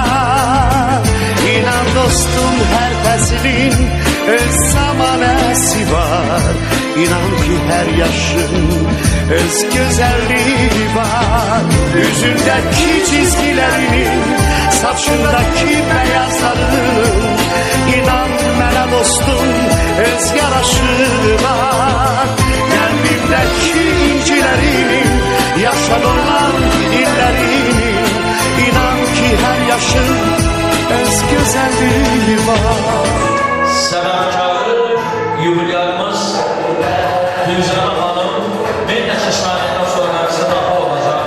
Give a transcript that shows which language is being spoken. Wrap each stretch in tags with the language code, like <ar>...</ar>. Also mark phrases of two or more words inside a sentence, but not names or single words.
<az>İnan dostum her feslin öz zamanesi var, İnan ki her yaşın öz güzelliği var.</az> <tr>Yüzündeki çizgilerinin, saçındaki beyazların,</tr> <az>İnan mənə dostum öz yaraşığı var.</az> <tr>Kalbimdeki incilerinin, yaşam olan illerinin, İnan ki her yaşın öz güzelliği var.</tr> <az>Səbəbkarı yubilyarımız Gülzara xanım bir neçə saniyədən sonra bizə daxil olacaq.</az>